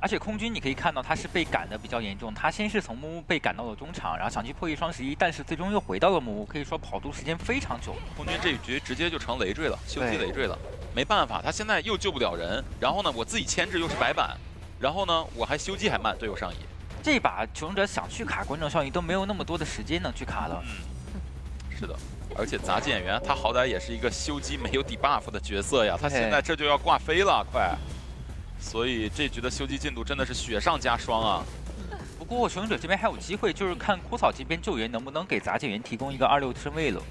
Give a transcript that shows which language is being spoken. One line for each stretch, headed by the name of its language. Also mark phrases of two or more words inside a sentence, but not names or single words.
Chinese: 而且空軍你可以看到他是被趕的比較嚴重，他先是從木木被趕到了中場，然後想去破譯雙11，但是最終又回到了木木，可以說跑圖時間非常久。空軍這一局直接就成累贅了，修機累贅了。沒辦法，他現在又救不了人，然後呢我自己牽制又是白板，然後呢我還修機還慢，隊友上移。這把求生者想去卡觀眾效應都沒有那麼多的時間能去卡了。是的，而且雜技演員他好歹也是一個修機沒有 debuff 的角色呀，他現在這就要掛飛了，快！所以這局的修機進度真的是雪上加霜啊。不過求生者這邊還有機會，就是看枯草這邊救援能不能給雜技員提供一個26身位了。